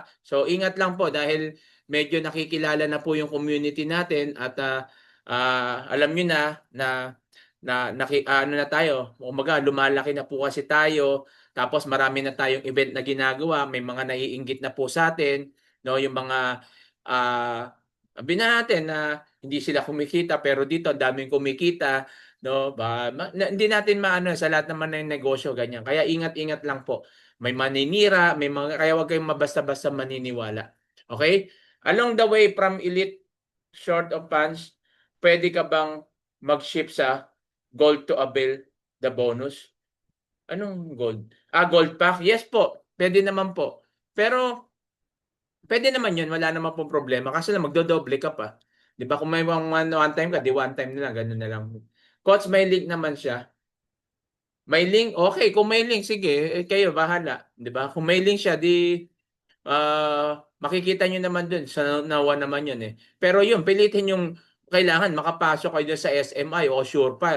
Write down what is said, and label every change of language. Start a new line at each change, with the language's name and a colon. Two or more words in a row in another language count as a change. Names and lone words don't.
Filipino: So, ingat lang po dahil medyo nakikilala na po yung community natin at alam nyo ano na tayo, umaga, lumalaki na po kasi tayo, tapos marami na tayong event na ginagawa, may mga naiinggit na po sa atin, no, yung mga sabi natin na hindi sila kumikita pero dito ang daming kumikita, no? Hindi natin maano sa lahat naman ng negosyo ganyan. Kaya ingat-ingat lang po. May maninira, may mga kaya wag kayong mabasta-basta maniniwala.
English: Okay? Along the way from Elite Short of Pants,
Filipino: pwede ka bang mag-ship sa Gold
English: to Avail the bonus?
Filipino: Anong gold?
English: Gold pack?
Filipino: Yes po. Pwede naman po. Pero pwede naman yun, wala naman pong problema. Kasi lang magdodoble ka pa. Di ba? Kung may
English: one time
Filipino: ka, di
English: one time
Filipino: na lang, ganun na lang. Coach, may link naman siya. May link? Okay, kung may link, sige, kayo, bahala. Di ba? Kung may link siya, di makikita nyo naman dun. Sa nawa naman yun eh. Pero yun, pilitin yung kailangan makapasok kayo dun sa SMI o Surefire.